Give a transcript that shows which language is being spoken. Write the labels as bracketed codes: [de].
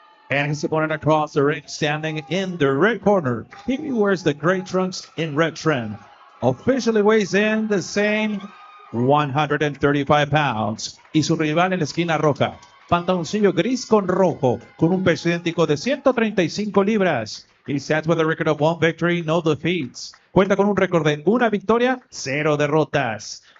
[en] And his opponent across the ring, standing in the red corner. He wears the gray trunks in red trim. Officially weighs in the same 135 pounds. [es] Y su rival en la esquina roja, pantaloncillo gris con rojo, con un peso idéntico de 135 libras. [en] He stands with a record of 1 victory, no defeats. [es] Cuenta con un récord de 1 victoria, 0 derrotas.